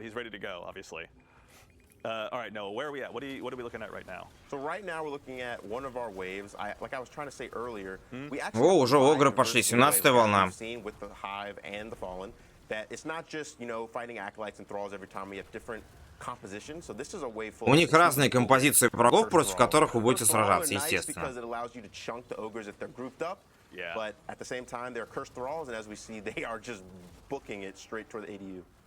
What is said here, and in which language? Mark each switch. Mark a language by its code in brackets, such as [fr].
[en] He's ready to go, obviously. All right, Noah, where are we at? What are we looking at right now? So right now we're looking at one of our waves. Like I was trying to say earlier, we [ru] О, уже огры пошли, 17-я волна. [en] with the Hive and the Fallen, that it's not just, you know, fighting acolytes and thralls every time. We have different compositions. So this is a wave full. [ru] У них разные композиции врагов, против которых вы будете сражаться, естественно. [en] Because it allows you to chunk the ogres if they're grouped up. Yeah. But at the same time, they're cursed thralls, and as we see, they are just booking it straight toward the ADU.